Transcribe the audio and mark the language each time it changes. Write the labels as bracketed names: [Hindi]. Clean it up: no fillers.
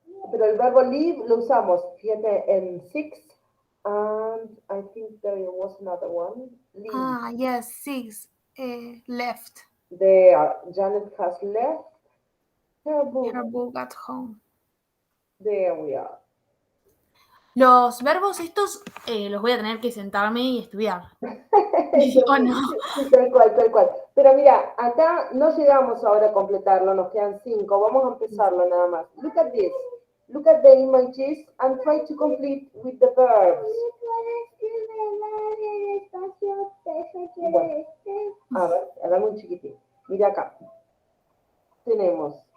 [Spanish] pero el verbo leave lo usamos, fíjate, en [English] six, and I think there was another one. Leave. Ah, yes, six. Left There, Janet has left her her book. book at home. There we are. [Spanish] Los verbos estos los voy a tener que sentarme y estudiar. ¿O no? Sí, tal cual, tal cual. Pero mira, acá no llegamos ahora a completarlo, nos quedan 5. Vamos a empezarlo nada más. [English] Look at this. Look at the images and try to complete with the verbs. [Spanish] Bueno, a ver, hagamos un chiquitín. Mira acá. Tenemos.